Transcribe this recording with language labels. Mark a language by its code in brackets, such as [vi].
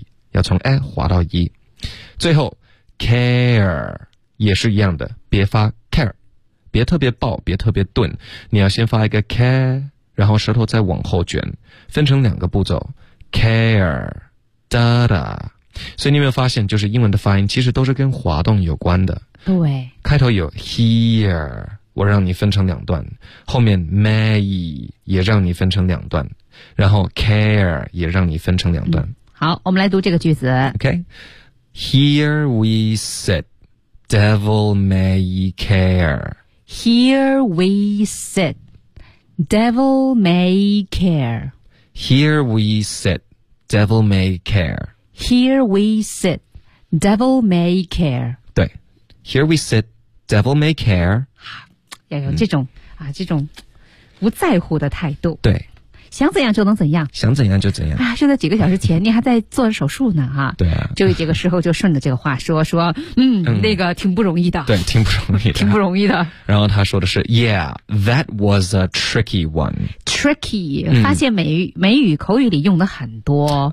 [zh] 要从 a 滑到一最后 care 也是一样的别发 care 别特别爆别特别钝你要先发一个 care然后舌头再往后卷分成两个步骤 care dada 所以你有没有发现就是英文的发音其实都是跟滑动有关的对开头有 here 我让你分成两段后面 may 也让你分成两段然后 care 也让你分成两段、嗯、好我们来读这个句子 [en] OK here we sit devil may care here we sitDevil may care. Here we sit. Devil may care. Here we sit. Devil may care. 对 ，Here we sit. Devil may care. [zh] 要有这种、嗯、啊，这种不在乎的态度。对，想怎样就能怎样。想怎样就怎样。啊，就在几个小时前，你还在做手术呢，哈、啊。对啊。就这个时候，就顺着这个话说，那个挺不容易的。对，挺不容易的。挺不容易的。然后他说的是 ， [en] Yeah, that was a tricky one. [zh] Tricky，、嗯、发现美语口语里用的很多。